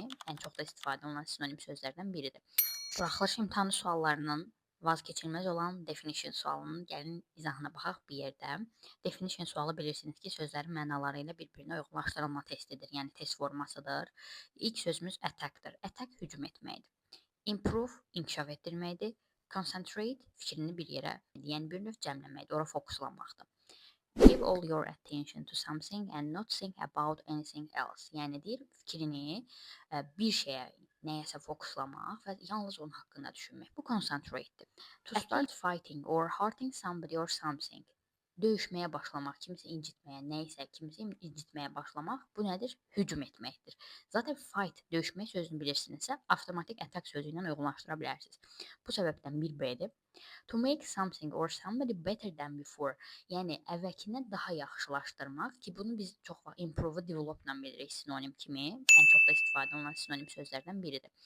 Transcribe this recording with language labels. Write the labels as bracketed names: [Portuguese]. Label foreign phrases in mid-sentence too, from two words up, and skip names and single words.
[Azerbaijani] Ən çox da istifadə olunan sinonim sözlərdən biridir. Buraxılış imtahanı suallarının vaz keçilməz olan definition sualının gəlin izahına baxaq bir yerdə. Definition sualı bilirsiniz ki, sözlərin mənaları ilə bir-birinə uyğunlaşdırılma testidir, yəni test formasıdır. İlk sözümüz attack-dır. Attack hücum etməkdir. Improve inkişaf etdirməkdir. Concentrate fikrini bir yerə, yəni bir növ cəmləməkdir, ora fokuslanmaqdır. [English] Give all your attention to something and not think about anything else. [Azerbaijani] Yəni deyir, fikrini bir şeyə, nəyəsə fokuslamaq və yalnız onun haqqında düşünmək. Bu concentrate-dir. [English] To start fighting or hurting somebody or something. [Azerbaijani] Döyüşməyə başlamaq, kimisə incitməyə, nəyisə, kimisə incitməyə başlamaq, bu nədir? Hücum etməkdir. Zaten fight, döyüşmək sözünü bilirsinizsə, avtomatik attack sözü ilə uyğunlaşdıra bilərsiniz. Bu səbəbdən 1B-dir. [English] To make something or somebody better than before. [Azerbaijani] Yəni, əvvəlkindən daha yaxşılaşdırmaq ki, bunu biz çox vaxt improve, develop-la bilirik sinonim kimi. Ən çox da istifadə olunan sinonim sözlərdən biridir.